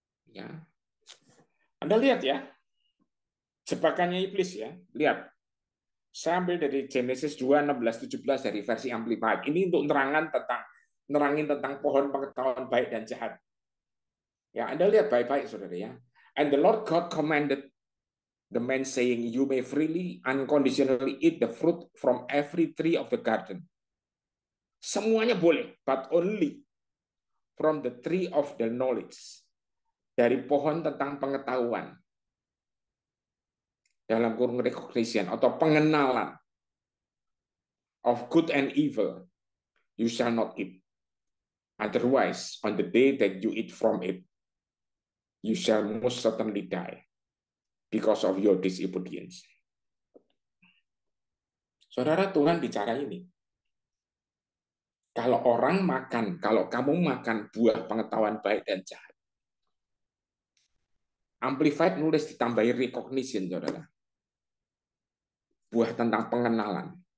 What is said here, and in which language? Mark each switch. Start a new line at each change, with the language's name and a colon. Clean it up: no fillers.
Indonesian: Ya, Anda lihat ya, jebakannya iblis ya. Lihat, saya ambil dari Genesis 2, 16, 17 dari versi Amplified. Ini untuk nerangin tentang pohon pengetahuan baik dan jahat. Ya, Anda lihat baik-baik, saudara ya.
English: And the Lord God commanded the man saying, you may freely, unconditionally eat the fruit from every tree of the garden.
Indonesian: Semuanya boleh,
English: but only from the tree of the knowledge.
Indonesian: Dari pohon tentang pengetahuan. Dalam kurung
English: recognition
Indonesian: atau pengenalan
English: of good and evil, you shall not eat. Otherwise, on the day that you eat from it, you shall most certainly die because of your disobedience.
Indonesian: Saudara, Tuhan bicara ini. Kalau kamu makan buah pengetahuan baik dan jahat, Amplified nulis ditambahi recognition, saudara. Buah tentang pengenalan.